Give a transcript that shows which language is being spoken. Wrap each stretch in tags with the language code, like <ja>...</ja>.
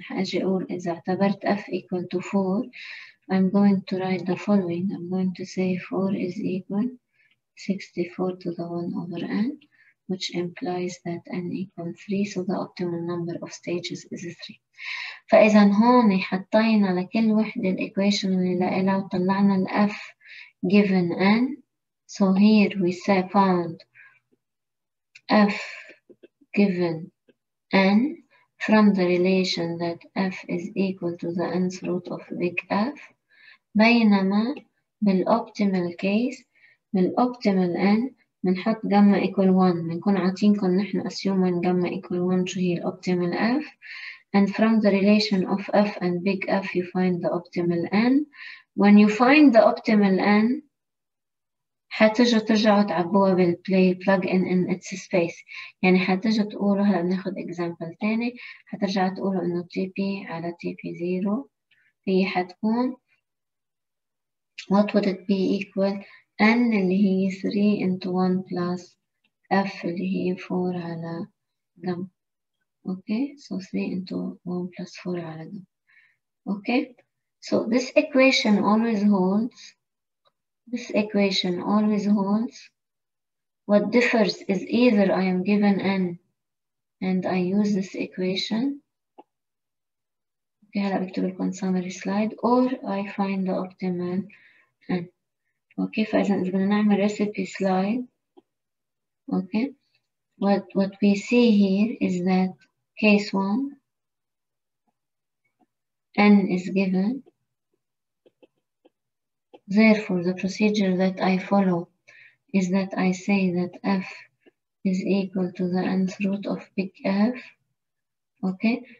<ar>حأجي أقول إذا اعتبرت</ar> <en>f equal to 4 I'm going to write the following. I'm going to say 4 is equal 64 to the 1 over n, which implies that n equals 3, so the optimal number of stages is 3.</en> <ar>فإذا هون حطينا لكل وحدة الإيكويشن اللي لها وطلعنا ال f given n.</ar> <en>So here we say found f given n from the relation that f is equal to the nth root of big F.</en> <ar>بينما بالoptimal case بالoptimal n بنحط</ar> <en>gamma equal 1.</en> <ar>بنكون عاطينكم نحن</ar> <en>assuming gamma equal 1</en> <ar>شو هي</ar> <en>optimal f, and from the relation of f and big F you find the optimal n. When you find the optimal n</en> <ar>حتجوا ترجعوا تعبوها بالبلاي</ar> <en>plug in its space.</en> <ar>يعني حتجوا تقولوا هلا بناخد example تاني. حترجعوا تقولوا إنه TP على TP0 هي حتكون</ar> <en>what would it be equal n</en> <ar>اللي هي 3</ar> <en>into 1 plus f</en> <ar>اللي هي 4 على جم.</ar> <en>Okay, so 3 into 1 plus 4</en> <ar>على جم.</ar> <en>Okay, so this equation always holds. This equation always holds. What differs is either I am given n and I use this equation. Okay,</en> <ar>هلا بكتب لكم</ar> <en>summary slide, or I find the optimal n.</en> <ar>Okay, فإذا إذا بدنا نعمل</ar> <en>recipe slide. Okay, what we see here is that case 1 n is given. Therefore, the procedure that I follow is that I say that f is equal to the nth root of big F, okay?</en>